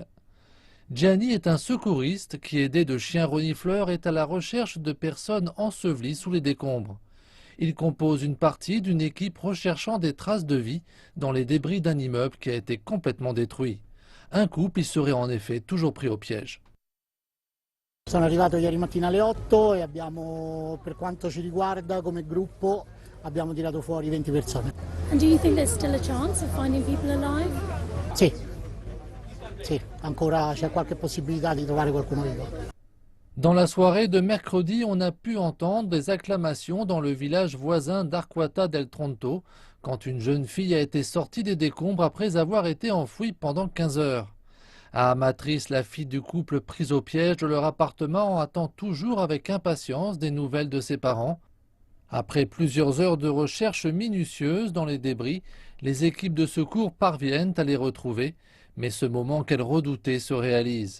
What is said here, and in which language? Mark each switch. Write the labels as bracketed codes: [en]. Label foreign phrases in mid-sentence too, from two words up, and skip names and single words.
[fr] Gianni est un secouriste qui, aidé de chiens renifleurs, est à la recherche de personnes ensevelies sous les décombres. Il compose une partie d'une équipe recherchant des traces de vie dans les débris d'un immeuble qui a été complètement détruit. Un couple y serait en effet toujours pris au piège. [it] Sono arrivato ieri mattina alle 8 e abbiamo, per quanto ci riguarda come gruppo, abbiamo tirato fuori 20 persone. [en] And do you think there's still a chance of finding people alive? [it] Sì, sì, ancora c'è qualche possibilità di trovare qualcuno vivo. [fr] Dans la soirée de mercredi, on a pu entendre des acclamations dans le village voisin d'Arquata del Tronto, quand une jeune fille a été sortie des décombres après avoir été enfouie pendant 15 heures. À Amatrice, la fille du couple prise au piège de leur appartement attend toujours avec impatience des nouvelles de ses parents. Après plusieurs heures de recherche minutieuse dans les débris, les équipes de secours parviennent à les retrouver, mais ce moment qu'elles redoutaient se réalise.